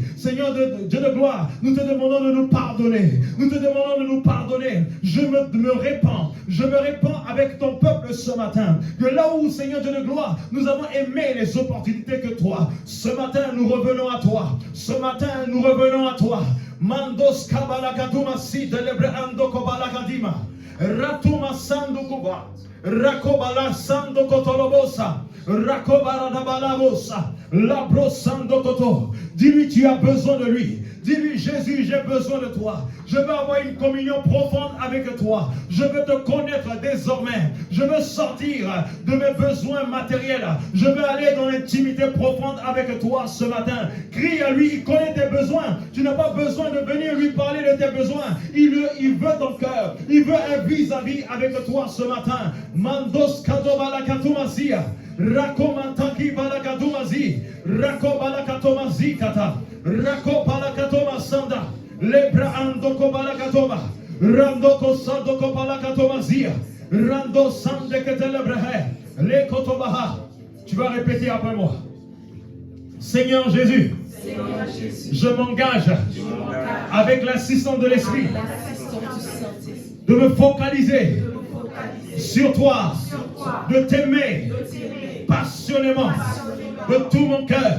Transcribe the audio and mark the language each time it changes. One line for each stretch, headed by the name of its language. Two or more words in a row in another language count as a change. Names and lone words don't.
French: Seigneur Dieu de gloire, nous te demandons de nous pardonner. Nous te demandons de nous pardonner. Je me répands. Je me répands avec ton peuple ce matin. Que là où, Seigneur Dieu de gloire, nous avons aimé les opportunités que toi. Ce matin, nous revenons à toi. Ce matin, nous revenons à toi. Mandos kabalakaduma si delebre ando kobalakadima. Ratuma sando kuba. Rakobala sando kotolobosa. Rakobala dabalabosa. Labro sando koto. Dis-lui, tu as besoin de lui. Dis-lui, Jésus, j'ai besoin de toi. Je veux avoir une communion profonde avec toi. Je veux te connaître désormais. Je veux sortir de mes besoins matériels. Je veux aller dans l'intimité profonde avec toi ce matin. Crie à lui, il connaît tes besoins. Tu n'as pas besoin de venir lui parler de tes besoins. Il veut ton cœur. Il veut un vis-à-vis avec toi ce matin. Mandos kadobalakatumazia. Rakomantaki balakadumazi. Rakobalakatomazi kata. Rakopalakatoma sanda. Lebra andoko balakatoma. Randoko sandoko balakatomazia. Rando sandeke telebrehe. Lekotobaha. Tu vas répéter après moi. Seigneur Jésus, je m'engage avec l'assistance de l'Esprit de me focaliser sur toi, de t'aimer passionnément de tout mon cœur.